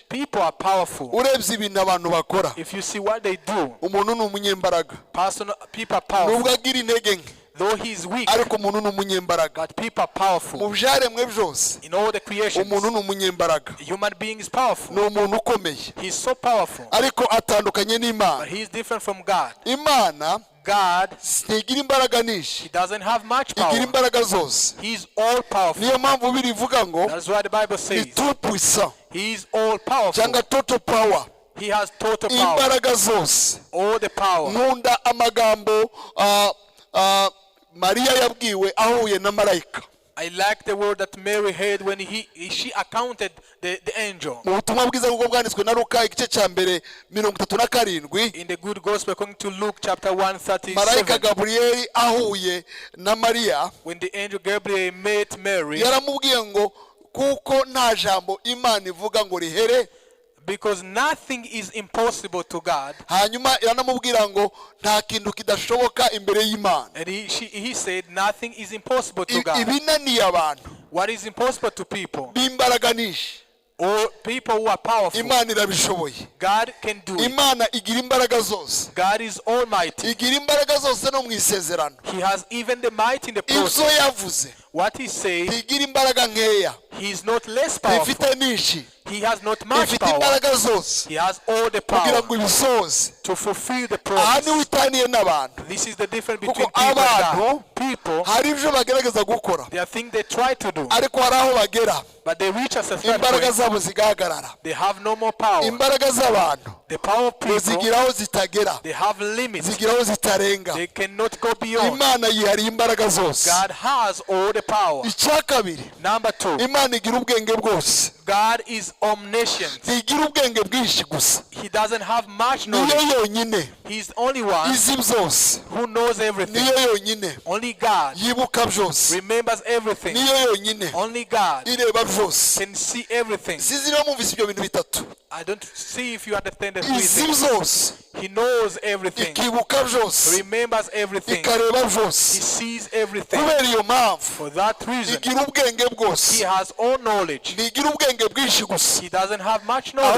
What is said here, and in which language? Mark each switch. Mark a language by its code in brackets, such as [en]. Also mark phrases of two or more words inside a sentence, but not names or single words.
[en] People are powerful. [rw] urebye ibintu abantu bakora, [en] If you see what they do, [rw] umuntu ni umunyembaraga. [en] people are powerful. [rw] Nubwo agira intege nke, [en] Though he is weak, [rw] ariko umuntu ni umunyembaraga. [en] but people are powerful. [rw] Mu byaremwe byose [en] In all the creations, [rw] umuntu ni umunyembaraga, [en] a human being is powerful. [rw] ni umuntu ukomeye, [en] He is so powerful, [rw] ariko atandukanye [en] but [rw] n'Imana. [en] he is different from God. [rw] Imana [en] God, [rw] ntigira imbaraga nyinshi, [en] he doesn't have much [rw] igira [en] power. [rw] imbaraga zose. [en] He is all powerful. [rw] Niyo mpamvu birivuga ngo [en] That's why the Bible [rw] ni [en] says [fr] tout puissant [en] he is all powerful. [rw] cyangwa [en] total power, He has total power. [rw] imbaraga zose. [en] All the power. [rw] Nkunda amagambo Mariya yabwiwe ahuye na marayika. [en] I like the word that Mary heard when she accounted the angel. [rw] Mu butumwa bwiza bwo bwanditswe na Luka igice cya mbere 37, [en] In the good gospel according to Luke chapter [rw] marayika [en] 137, [rw] Gaburiyeli ahuye na Mariya [en] when the angel Gabriel met Mary, [rw] yaramubwiye ngo kuko nta jambo Imana ivuga ngo rihere, [en] because nothing is impossible to God, [rw] hanyuma iranamubwira ngo nta kintu kidashoboka imbere y'Imana. [en] and he said nothing is impossible to God. [rw] Ibinaniye abantu [en] What is impossible to people, [rw] b'imbaraga nyinshi, [en] or people who are powerful, [rw] Imana irabishoboye. [en] God can do it. [rw] Imana igira imbaraga zose, [en] God is almighty. [rw] igira imbaraga zose no mu isezerano. [en] He has even the might in the [rw] Ibyo [en] process. [rw] yavuze [en] What he says, [rw] ntigira imbaraga nkeya, [en] he is not less powerful. [rw] ifite nyinshi, [en] He has not much [rw] ifite [en] power. [rw] imbaraga zose [en] He has all the [rw] kugira [en] power [rw] ngo ibisoze. [en] to fulfill the [rw] Aha niho [en] promise. [rw] itaniye n'abantu, [en] This is the difference [rw] kuko [en] between people and [rw] abantu [en] God. People, [rw] hari ibyo bagerageza gukora, [en] there are things they try to do, [rw] ariko hari aho bagera [en] but they reach a certain [rw] imbaraga [en] point, [rw] zabo zigahagarara. [en] they have no more power. [rw] Imbaraga z'abantu [en] The power of people, [rw] zigira aho zitagera, [en] they have limits. [rw] zigira aho zitarenga. [en] They cannot go beyond. [rw] Imana yihariye imbaraga zose. [en] God has all the power. [rw] Icya kabiri, [en] Number two, [rw] Imana igira ubwenge bwose, [en] God is omniscient. [rw] ntigira ubwenge bwinshi gusa, [en] He doesn't have much [rw] niyo [en] knowledge. [rw] yonyine [en] He's the only one [rw] izi byose, [en] who knows everything. [rw] niyo yonyine [en] Only God [rw] yibuka byose, [en] remembers everything. [rw] niyo yonyine [en] Only God [rw] ireba byose. [en] can see everything. [rw] Sinzi niba mwumvise ibyo bintu bitatu, [en] I don't see if you understand the three [rw] izi [en] things. [rw] byose, [en] He knows everything. [rw] ikibuka byose, [en] Remembers everything. [rw] ikareba [en] He [rw] byose. [en] sees everything. [rw] Kubera iyo mpamvu [en] For that reason, [rw] igira ubwenge [en] he [rw] bwose, [en] has all knowledge. [rw] ntigira ubwenge bwinshi gusa, [en] He doesn't have much [rw] ahubwo